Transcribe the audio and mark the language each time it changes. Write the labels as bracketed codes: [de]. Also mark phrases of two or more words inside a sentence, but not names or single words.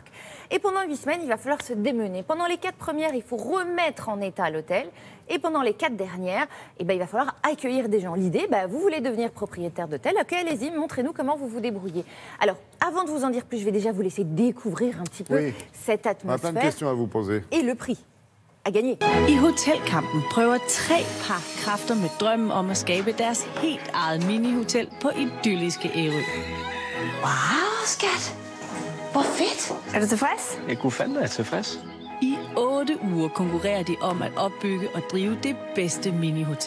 [fr] Et pendant 8 semaines, il va falloir se démener. Pendant les 4 premières, il faut remettre en état l'hôtel. Et pendant les 4 dernières, il va falloir accueillir des gens. L'idée, vous voulez devenir propriétaire d'hôtel, ok, allez-y, montrez-nous comment vous vous débrouillez. Alors, avant de vous en dire plus, je vais déjà vous laisser découvrir un petit peu cette atmosphère. On a plein de questions à vous poser. Et le prix. [da] I Hotelkampen prøver 3 par kræfter med drømmen om at skabe deres helt eget mini-hotel på idylliske Ærø. Wow, skat. Hvor fedt. Er du tilfreds? Jeg kunne fandme være tilfreds. I 8 uger konkurrerer de om at opbygge og drive det bedste mini-hotel.